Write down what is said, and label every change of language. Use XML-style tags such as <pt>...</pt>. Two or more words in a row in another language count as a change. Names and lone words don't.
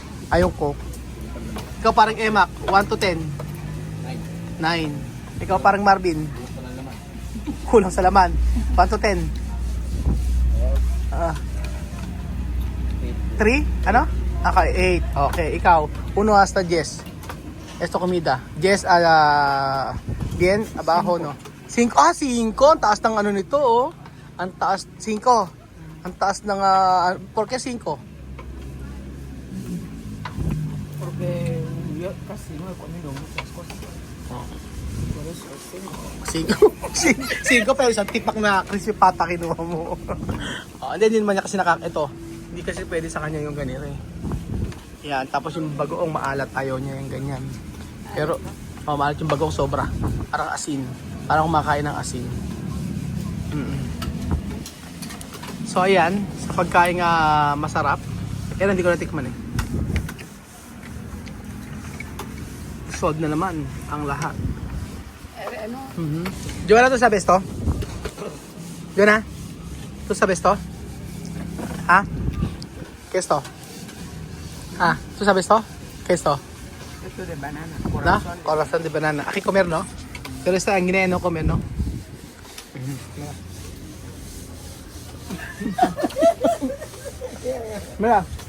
<tl>Ay, yung Coke. Ikaw parang Emak, 1 to 10. 9. Ikaw parang Marvin. Kulang sa laman. 1 to 10. 3? Ano?</tl> <es>Okay, 8. Okay, ikaw. 1 hasta 10. Esto comida. 10 bien, abajo, no? 5. 5.</es> <tl>Ang taas ng ano nito, oh. Ang taas, 5. Ang taas ng,</tl> <es>¿por qué 5? Porque yo casi no he comido muchas cosas. Por eso sí.</es> <tl>5 pero isang tipak na crispy pata kinuha mo. Hindi naman niya kasi ito. Hindi kasi pwede sa kanya yung ganito eh. Yan, tapos yung bagoong maalat ayaw niya yung ganyan. Pero maalat yung bagoong sobra. Parang asin. Parang kumakain ng asin. So ayan, sa pagkain masarap. Yan hindi ko natikman eh. Solve na naman ang lahat. Ano? Joanna,</tl> <es>¿tú sabes to? Joanna, ¿tú sabes to? ¿Ah? ¿Qué es to? Ah, ¿tú sabes to? ¿Qué es to? Esto de banana. ¿No? Corazón de banana. Aquí comer, ¿no? Pero está en Guinea no comer, ¿no? Mira.</es>